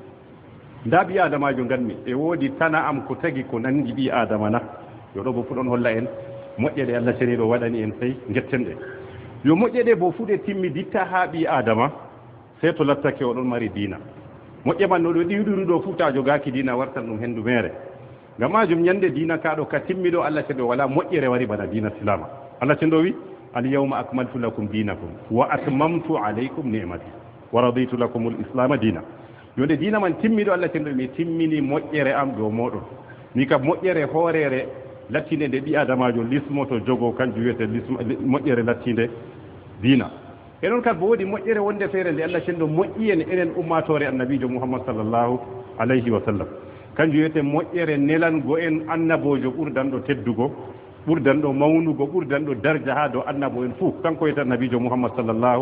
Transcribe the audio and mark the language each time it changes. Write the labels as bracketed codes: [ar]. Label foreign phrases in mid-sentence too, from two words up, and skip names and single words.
[ff] nda ɓi adamajo ganmi e woodi tana am ko tagi ko nangi ɓi adama na yo ɗo bo fu ɗon holla en moƴƴe ɗe Allah ceniɗo waɗani en sey getten ɗe yo moƴƴe ɗe bo fu ɗe timmiditta ha ɓi adama sey to lattake oɗon mari diina moƴƴe man no ɗo ɗiwɗiri ɗo fu ta jogaki diina wartan ɗum hendu mere ngam majum ñande diina kaɗo ka timmiɗo Allah ceniɗo wala moƴƴere wari bana diina silama Allah ceniɗo wi [ar] اليوم أكملت لكم دينكم وأتممت عليكم نعمتي ورضيت لكم الإسلام دينا [ff] yonde diina man timmiɗo Allah ceniɗo mi timmini moƴƴere am dow moɗon ni kam moƴƴere hoorere lattinde nde ɓi adamajo lismoto jogo kanjum wiyete moƴƴere lattinde diina e noon kadi bo woodi moƴƴere wonde feere nde Allah cenɗo moƴƴi en enen ummatore annabijo mouhammad [ar] صلى الله عليه وسلم [ff] kanjum wiyete moƴƴere nelango en annabojo ɓurdanɗo teddugo ɓurdanɗo mawnugo ɓurdanɗo darja ha dow annabo en fuu kanko wiyete annabijo mouhammad sallllahu